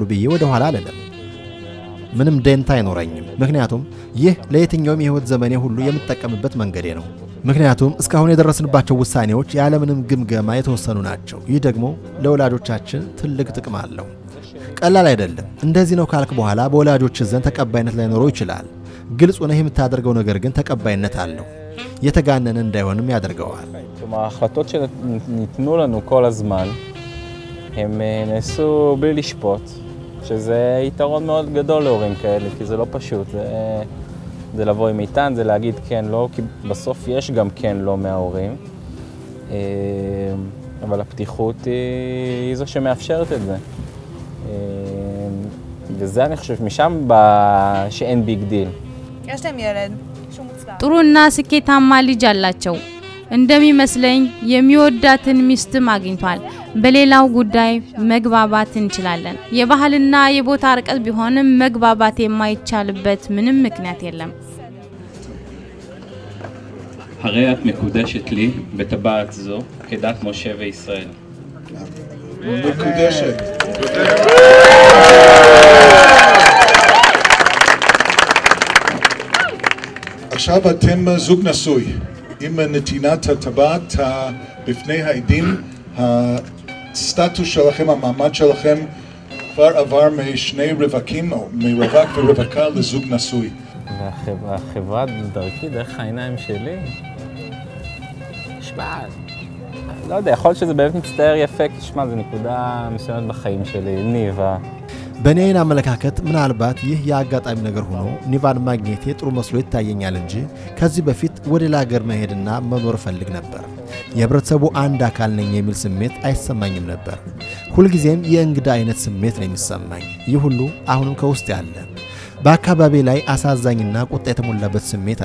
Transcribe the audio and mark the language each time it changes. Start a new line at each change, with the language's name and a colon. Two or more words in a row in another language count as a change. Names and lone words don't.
Amharic: ብዬ ወደ ኋላ አልልም። ምንም ደንታ አይኖረኝም። ምክንያቱም ይህ ለየትኛውም የህይወት ዘመኔ ሁሉ የምጠቀምበት መንገዴ ነው። ምክንያቱም እስካሁን የደረስንባቸው ውሳኔዎች ያለምንም ግምገማ የተወሰኑ ናቸው። ይህ ደግሞ ለወላጆቻችን ትልቅ ጥቅም አለው። ቀላል አይደለም። እንደዚህ ነው ካልክ በኋላ በወላጆች ዘንድ ተቀባይነት ላይኖረው ይችላል። ግልጽ ሆነህ የምታደርገው ነገር ግን ተቀባይነት አለው። የተጋነነ እንዳይሆንም ያደርገዋል።
Hebrew: ההחלטות שניתנו לנו כל הזמן, הם נעשו בלי לשפוט, שזה יתרון מאוד גדול להורים כאלה, כי זה לא פשוט. זה לבוא עם איתן, זה להגיד כן, לא, כי בסוף יש גם כן לא מההורים. אבל הפתיחות היא זו שמאפשרת את זה. וזה אני חושב, משם שאין
English: big deal.
Hebrew: יש להם ילד שהוא מוצלח.
Amharic: ጥሩና ስኬታማ ልጅ አላቸው። እንደሚመስለኝ የሚወዳትን ሚስት ማግኝቷል። በሌላው ጉዳይ መግባባት እንችላለን። የባህልና የቦታ ርቀት ቢሆንም መግባባት የማይቻልበት ምንም ምክንያት የለም።
Hebrew: הרי את מקודשת לי בטבעת זו כדת משה וישראל. מקודשת. עכשיו אתם זוג נשוי. עם נתינת הטבעת בפני העדים, הסטטוס שלכם, המעמד שלכם כבר עבר משני רווקים, או מרווק ורווקה לזוג נשוי. והחברה דרכי, דרך העיניים שלי, תשמע, לא יודע, יכול להיות שזה באמת מצטער יפה, כי תשמע, זו נקודה מסוימת בחיים שלי, ניבה.
Amharic: በኔን አመለካከት ምናልባት ይህ ያጋጣሚ ነገር ሆኖ ኒቫን ማግኘት ጥሩ መስሎ ይታየኛል እንጂ ከዚህ በፊት ወደ ላገር መሄድና መኖር ፈልግ ነበር። የህብረተሰቡ አንድ አካል ነኝ የሚል ስሜት አይሰማኝም ነበር። ሁሉ ጊዜም የእንግዳ አይነት ስሜት ነው የሚሰማኝ። ይህ ሁሉ አሁንም ከውስጥ ያለ በአካባቢ ላይ አሳዛኝና ቁጣ የተሞላበት ስሜት